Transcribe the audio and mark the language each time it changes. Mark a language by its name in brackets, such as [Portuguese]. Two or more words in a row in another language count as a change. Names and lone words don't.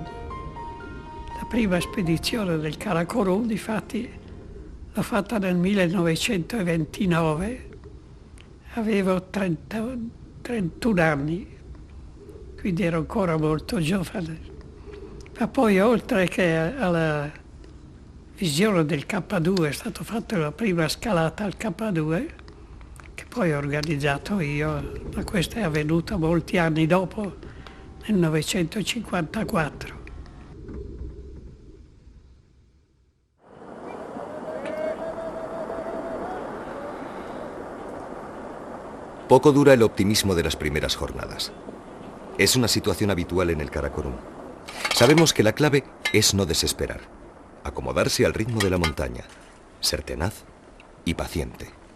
[Italian] La prima spedizione del Karakorum, difatti, l'ho fatta nel 1929, avevo 31 anni, quindi ero ancora molto giovane. Ma poi oltre che alla visione del K2 è stata fatta la prima scalata al K2, che poi ho organizzato io, ma questa è avvenuta molti anni dopo, nel 1954. [Spanish] Poco dura el optimismo de las primeras jornadas. Es una situación habitual en el Karakorum. Sabemos que la clave es no desesperar, acomodarse al ritmo de la montaña, ser tenaz y paciente.